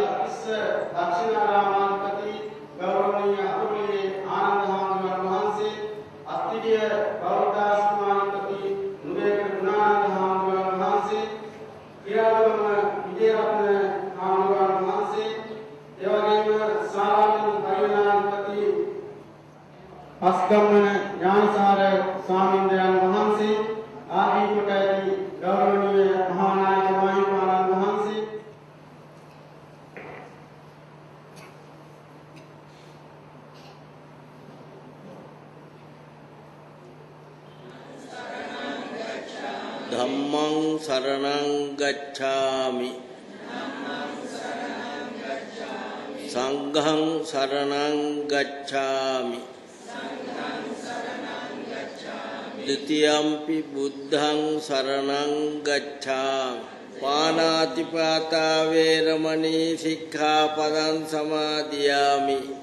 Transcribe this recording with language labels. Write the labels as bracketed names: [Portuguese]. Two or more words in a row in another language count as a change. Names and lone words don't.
[Sinhala] අතිස්ස දක්ෂිනාරාමාධිපති ගෞරවනීය අතුරුලේ ආනන්ද හාමුදුරුවන් වහන්සේ අත්තිරිය බෞද්ධාස්මාධිපති නුවේක ගුණානන්ද හාමුදුරුවන් වහන්සේ කියාලම විජේරත්න හාමුදුරුවන් වහන්සේ එවැගේම සාරාමණ පරිණාමපති අස්ගම්මන ඥානසාර ස්වාමීන්ද්‍රයන් වහන්සේ ආදී කොට ඇති ගෞරවනීය මහා නායක මහින්දානන්ද වහන්සේ [Pali] ධම්මං සරණං ගච්ඡාමි සංඝං සරණං ගච්ඡාමි ဒ ුතියම්පි බුද්ධං සරණං ගච්ඡාමි පාණාතිපාතා වේරමණී සික්ඛාපදං සමාදියාමි